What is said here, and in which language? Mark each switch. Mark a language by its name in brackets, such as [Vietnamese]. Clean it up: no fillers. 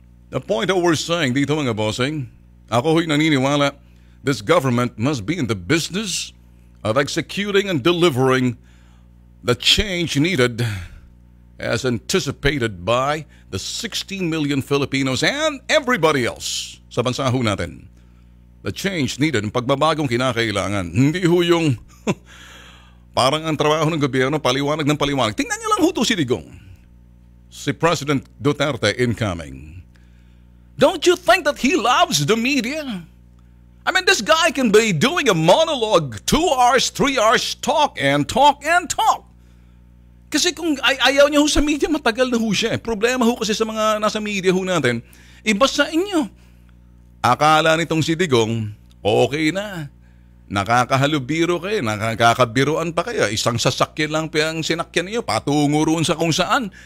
[English] The point that we're saying [Filipino] dito mga bossing, ako ho'y naniniwala, [English] this government must be in the business of executing and delivering the change needed as anticipated by the 16 million Filipinos and everybody else [Filipino] sa bansa ho natin. [English] The change needed, [Filipino] ang pagbabagong kinakailangan. Hindi ho yung parang ang trabaho ng gobyerno, paliwanag ng paliwanag. Tingnan niyo lang ho to si Digong. [English] Si President Duterte incoming. Don't you think that he loves the media? I mean, this guy can be doing a monologue, 2 hours, 3 hours, talk and talk and talk. [Filipino] Kasi kung ayaw niya ho sa media, matagal na ho siya. Problema ho kasi sa mga nasa media ho natin, iba sa inyo. Akala nitong si Digong, okay na. Nakakahalubiro kayo, nakakabiruan pa kayo. Isang sasakyan lang pa ang sinakyan niyo, patungo roon sa kung saan.